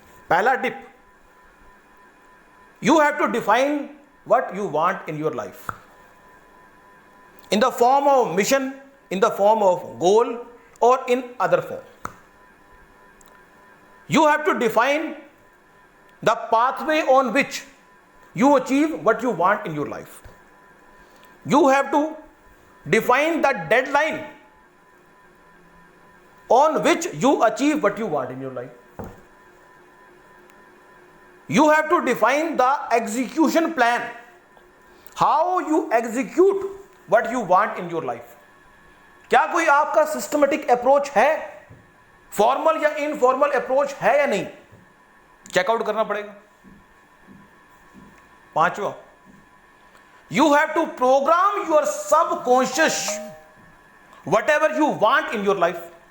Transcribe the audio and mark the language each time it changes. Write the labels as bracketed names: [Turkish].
[Hindi] पहला tip, [English] You have to define what you want in your life in the form of mission, in the form of goal और in other form. You have to define the pathway on which you achieve what you want in your life. You have to define the deadline on which you achieve what you want in your life. You have to define the execution plan, how you execute what you want in your life. [Hindi] क्या कोई आपका systematic approach है, formal या informal approach है या नहीं, checkout करना पड़ेगा। [English] पांचवा, you have to programme your subconscious whatever you want in your life.